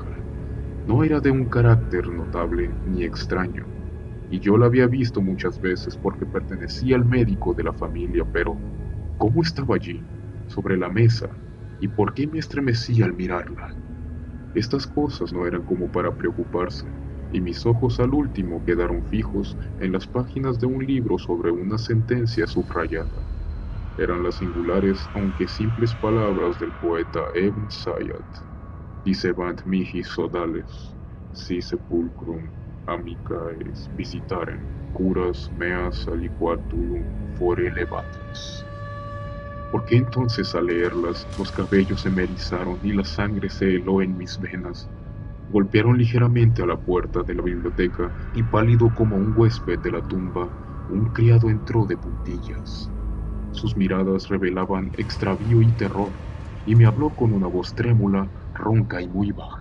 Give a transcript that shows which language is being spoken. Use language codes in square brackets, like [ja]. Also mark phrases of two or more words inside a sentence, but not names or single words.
[es] No era de un carácter notable ni extraño, y yo la había visto muchas veces porque pertenecía al médico de la familia, pero ¿cómo estaba allí, sobre la mesa, y por qué me estremecía al mirarla? Estas cosas no eran como para preocuparse, y mis ojos al último quedaron fijos en las páginas de un libro sobre una sentencia subrayada. Eran las singulares aunque simples palabras del poeta Ebn Zayat. [la] Dicebant mihi sodales, si sepulcrum amicaes visitaren, curas meas aliquatulum fore levatas. [es] ¿Por qué entonces al leerlas los cabellos se me erizaron y la sangre se heló en mis venas? Golpearon ligeramente a la puerta de la biblioteca y pálido como un huésped de la tumba, un criado entró de puntillas. Sus miradas revelaban extravío y terror, y me habló con una voz trémula, ronca y muy baja.